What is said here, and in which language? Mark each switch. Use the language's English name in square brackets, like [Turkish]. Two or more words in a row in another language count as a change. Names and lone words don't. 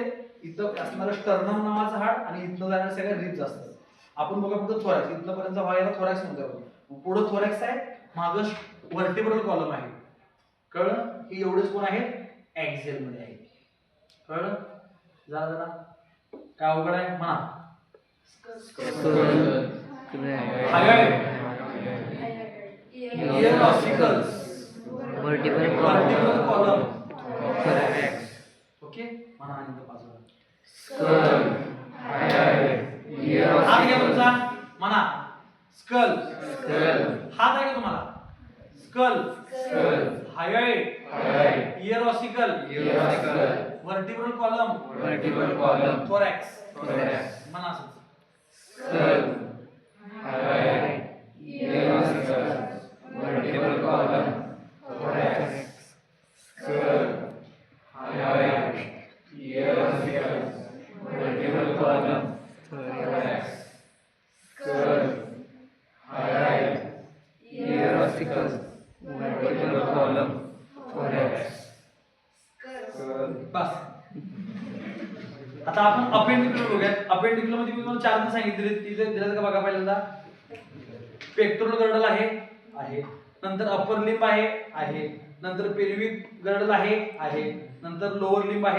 [Marathi] इथं असणारं स्टर्नम नावाचं हाड आणि इथनं जाणारे सगळे रिब्स असतात. आपण बघा फक्त थोरॅक्स इथनं पर्यंत व्हायला थोरॅक्स म्हणतो. पुढे थोरॅक्स आहे, मागं [English] vertebral column [Marathi] आहे. कळलं? ही एवढेच कोण आहेत? ऍक्सियल मध्ये आहे. कळलं? जरा जरा काय अवघड आहे म्हणा. [English] Ear-ossicles. Vertebral Vertebral column. Correct. [Marathi] ओके म्हणा आणि इथं बाजूला. [English] Skull. [Marathi] हात घ्या तुमचा म्हणा. स्कल. [English] Skull. [Marathi] हात आहे का तुम्हाला? स्कल. [English] Skull. Hyoid. Ear-ossicle. Ear-ossicle. Vertebral column. Vertebral column. [Marathi] थोरॅक्स. [English] Thorax. [Marathi] म्हणा असंच. [English] Skull. Hyoid. Ear-ossicle. Vertebral column. Thorax. Skull. Hyoid. Ear-ossicle. Vertebral column. Thorax. Skull. Hyoid. Ear-ossicle. Vertebral column. Thorax. Skull. [Marathi] बस. आता आपण अपेंडिक्युलर बघूयात. अपेंडिक्युलर मध्ये मी तुम्हाला 4 सांगितले. तिथे दिलं का बघा पहिल्यांदा. [English] pectoral girdle [Marathi] आहे. नंतर [English] upper limb [Marathi] आहे. नंतर [English] pelvic girdle [Marathi] आहे. नंतर [English] lower limb [Marathi] आहे.